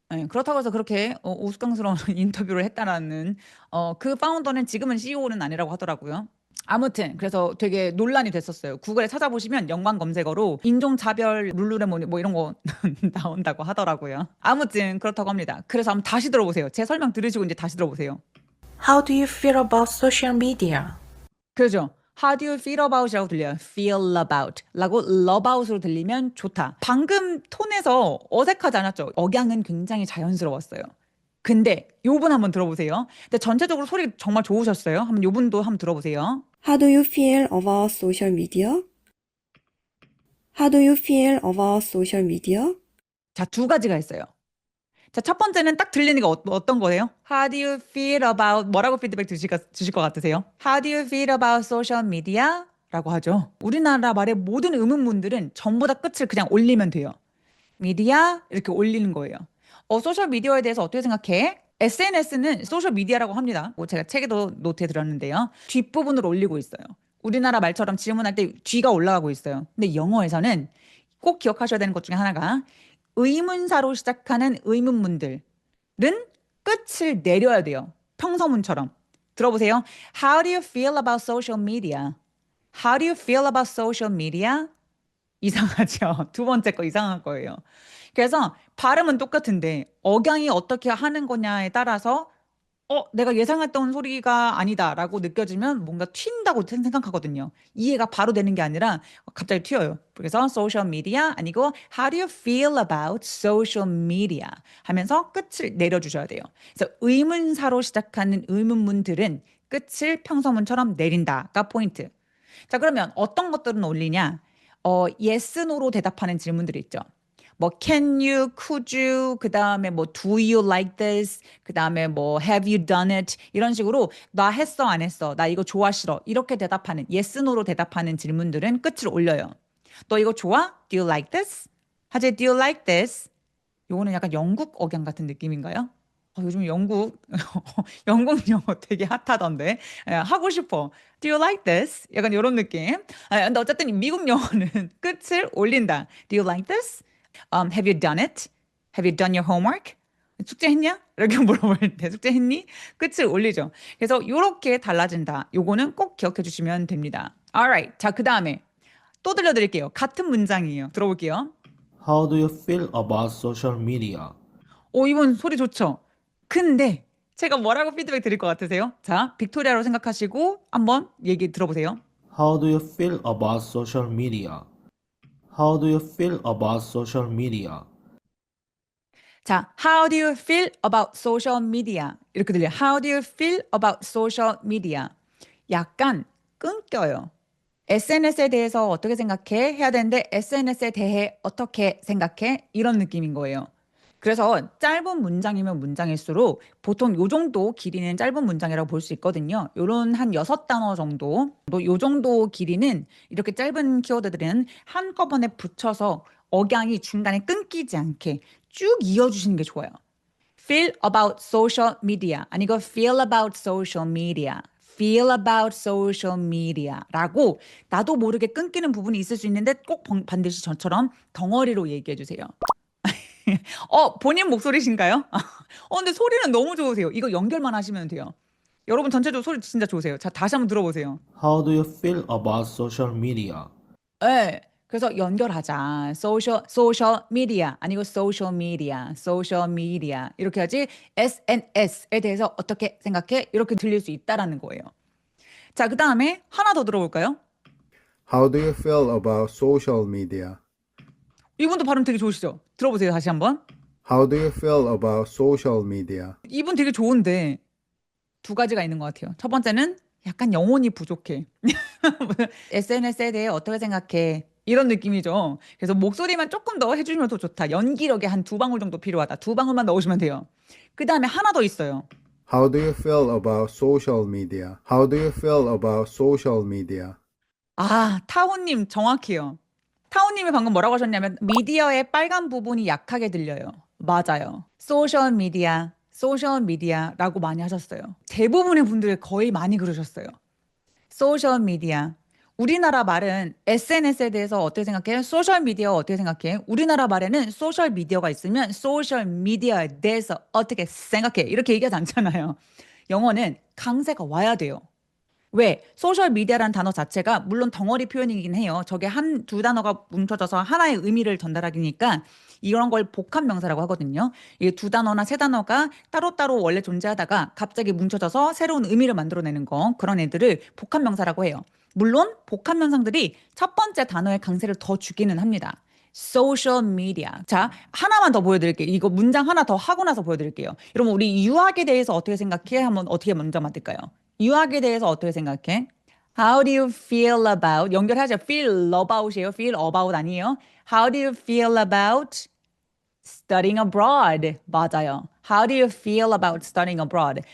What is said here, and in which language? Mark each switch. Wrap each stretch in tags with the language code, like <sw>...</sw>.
<ko>네, 그렇다고 해서 그렇게 우스꽝스러운 인터뷰를 했다라는 그 파운더는 지금은 CEO는 아니라고 하더라고요. 아무튼 그래서 되게 논란이 됐었어요. 구글에 찾아보시면 연관 검색어로 인종차별 룰루레몬 뭐 이런 거 나온다고 하더라고요. 아무튼 그렇다고 합니다. 그래서 한번 다시 들어보세요. 제 설명 들으시고 이제 다시 들어보세요.</ko> <en>How do you feel about social media?</en> <ko>그죠?</ko> <en>How do you feel about</en> <ko>이라고 들려요.</ko> <en>feel about</en> <ko>라고 about으로 들리면 좋다. 방금 톤에서 어색하지 않았죠? 억양은 굉장히 자연스러웠어요. 근데 요분 한번 들어보세요. 근데 전체적으로 소리 정말 좋으셨어요. 한번 요분도 한번 들어보세요.</ko> <en>How do you feel about social media? How do you feel about social media?</en> <ko>자, 두 가지가 있어요. 자, 첫 번째는 딱 들리는 게 어떤 거예요?</ko> <en>How do you feel about</en> <ko>뭐라고 피드백 주실 것 같으세요?</ko> <en>How do you feel about social media?</en> <ko>라고 하죠. 우리나라 말의 모든 음음문들은 전부 다 끝을 그냥 올리면 돼요. 미디어 이렇게 올리는 거예요. 소셜 미디어에 대해서 어떻게 생각해? SNS는 소셜 미디어라고 합니다. 제가 책에도 노트에 들었는데요. 뒷부분으로 올리고 있어요. 우리나라 말처럼 질문할 때 뒤가 올라가고 있어요. 근데 영어에서는 꼭 기억하셔야 되는 것 중에 하나가 의문사로 시작하는 의문문들은 끝을 내려야 돼요. 평서문처럼. 들어보세요.</ko> <en>How do you feel about social media? How do you feel about social media?</en> <ko>이상하죠. 두 번째 거 이상한 거예요. 그래서 발음은 똑같은데 억양이 어떻게 하는 거냐에 따라서 내가 예상했던 소리가 아니다라고 느껴지면 뭔가 튄다고 생각하거든요. 이해가 바로 되는 게 아니라 갑자기 튀어요. 그래서 social media 아니고</ko> <en>how do you feel about social media</en> <ko>하면서 끝을 내려주셔야 돼요. 그래서 의문사로 시작하는 의문문들은 끝을 평서문처럼 내린다가 포인트. 자, 그러면 어떤 것들은 올리냐? yes, no로 대답하는 질문들이 있죠. 뭐</ko> <en>can you, could you,</en> <ko>그다음에 뭐</ko> <en>do you like this,</en> <ko>그다음에 뭐</ko> <en>have you done it</en> <ko>이런 식으로 나 했어 안 했어, 나 이거 좋아 싫어 이렇게 대답하는 yes, no로 대답하는 질문들은 끝을 올려요. 너 이거 좋아?</ko> <en>Do you like this? 하재 do you like this?</en> <ko>요거는 약간 영국 억양 같은 느낌인가요? 요즘 영국 영국 영어 되게 핫하던데. 하고 싶어.</ko> <en>Do you like this?</en> <ko>약간 이런 느낌. 근데 어쨌든 미국 영어는 끝을 올린다.</ko> <en>Do you like this? Have you done it? Have you done your homework?</en> <ko>숙제했냐? 이렇게 물어볼 때 숙제했니? 끝을 올리죠. 그래서 이렇게 달라진다. 요거는 꼭 기억해 주시면 됩니다.</ko> <en>Alright.</en> <ko>자, 그 다음에 또 들려드릴게요. 같은 문장이에요. 들어볼게요.</ko> <en>How do you feel about social media?</en> <ko>이분 소리 좋죠? 근데 제가 뭐라고 피드백 드릴 것 같으세요? 자, 빅토리아로 생각하시고 한번 얘기 들어보세요.</ko> <en>How do you feel about social media? How do you feel about social media?</en> <ko>자,</ko> <en>how do you feel about social media?</en> <ko>이렇게 들려요.</ko> <en>How do you feel about social media?</en> <ko>약간 끊겨요. SNS에 대해서 어떻게 생각해? 해야 되는데 SNS에 대해 어떻게 생각해? 이런 느낌인 거예요. 그래서 짧은 문장이면 문장일수록 보통 요 정도 길이는 짧은 문장이라고 볼 수 있거든요. 요런 한 6단어 정도, 요 정도 길이는 이렇게 짧은 키워드들은 한꺼번에 붙여서 억양이 중간에 끊기지 않게 쭉 이어주시는 게 좋아요.</ko> <en>Feel about social media 아니고 feel about social media. Feel about social media</en> <ko>라고 나도 모르게 끊기는 부분이 있을 수 있는데 꼭 반드시 저처럼 덩어리로 얘기해 주세요. 본인 목소리신가요? 근데 소리는 너무 좋으세요. 이거 연결만 하시면 돼요. 여러분 전체적으로 소리 진짜 좋으세요. 자, 다시 한번 들어보세요.</ko> <en>How do you feel about social media?</en> <ko>네. 그래서 연결하자.</ko> <en>social media 아니고 social media</en> <ko>이렇게 하지. SNS에 대해서 어떻게 생각해? 이렇게 들릴 수 있다라는 거예요. 자, 그 다음에 하나 더 들어볼까요?</ko> <en>How do you feel about social media?</en> <ko>이분도 발음 되게 좋으시죠? 들어보세요. 다시 한번.</ko> <en>How do you feel about social media?</en> <ko>이분 되게 좋은데 두 가지가 있는 것 같아요. 첫 번째는 약간 영혼이 부족해. SNS에 대해 어떻게 생각해? 이런 느낌이죠. 그래서 목소리만 조금 더 해주시면 더 좋다. 연기력이 한 2방울 정도 필요하다. 2방울만 넣으시면 돼요. 그 다음에 하나 더 있어요.</ko> <en>How do you feel about social media? How do you feel about social media?</en> <ko>타호님 정확해요. 타오님이 방금 뭐라고 하셨냐면 미디어의 빨간 부분이 약하게 들려요. 맞아요. 소셜 미디어라고 많이 하셨어요. 대부분의 분들 거의 많이 그러셨어요. 소셜 미디어. 우리나라 말은 SNS에 대해서 어떻게 생각해? 소셜 미디어 어떻게 생각해? 우리나라 말에는 소셜 미디어가 있으면 소셜 미디어에 대해서 어떻게 생각해? 이렇게 얘기하지 않잖아요. 영어는 강세가 와야 돼요. 왜? 소셜 미디어라는 단어 자체가 물론 덩어리 표현이긴 해요. 저게 두 단어가 뭉쳐져서 하나의 의미를 전달하기니까 이런 걸 복합 명사라고 하거든요. 이 두 단어나 세 단어가 따로따로 원래 존재하다가 갑자기 뭉쳐져서 새로운 의미를 만들어내는 거, 그런 애들을 복합 명사라고 해요. 물론 복합 명사들이 첫 번째 단어의 강세를 더 주기는 합니다. 소셜 미디어. 자, 하나만 더 보여드릴게요. 이거 문장 하나 더 하고 나서 보여드릴게요. 여러분, 우리 유학에 대해서 어떻게 생각해? 한번 어떻게 먼저 만들까요? 유학에 대해서 어떻게 생각해?</ko> <en>How do you feel about?</en> <ko>연결하죠.</ko> <en>Feel about</en> <ko>이에요.</ko> <en>Feel about</en> <ko>아니에요.</ko> <en>How do you feel about studying abroad?</en> <ko>맞아요.</ko> <en>How do you feel about studying abroad?</en>